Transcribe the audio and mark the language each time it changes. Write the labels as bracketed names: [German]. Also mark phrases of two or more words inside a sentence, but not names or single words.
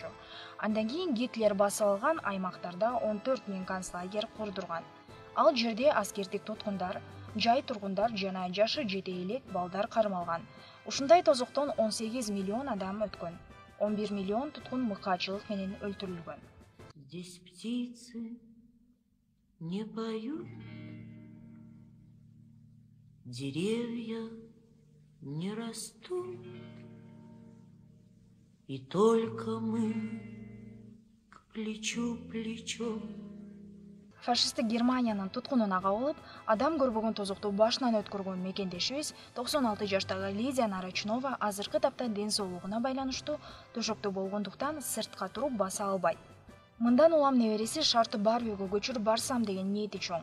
[Kyrgyz] Андан кийин Гитлер басып алган аймактарда 14 000 концлагер курдурган. Ал жерде аскердик туткундар, жай тургундар жана жашы жете элек балдар кармалган. Ушундай тозоктон 18 миллион адам өткөн. 11 миллион туткун мыкаачылык менен өлтүрүлгөн. [Russian] Здесь птицы не поют, деревья не растут, и только мы к плечу плечо. [Kyrgyz] Фашисттик Германиянын туткунуна кабылып, адам көрбөгөн тозокту башынан өткөргөн мекендешибиз 96 жаштагы Лидия Нарочнова азыркы тапта ден соолугуна байланыштуу төшөктө болгондуктан сыртка туруп баса албайт. Мындан улам небереси шарты бар үйгө көчүрүп барсам деген ниети чоң.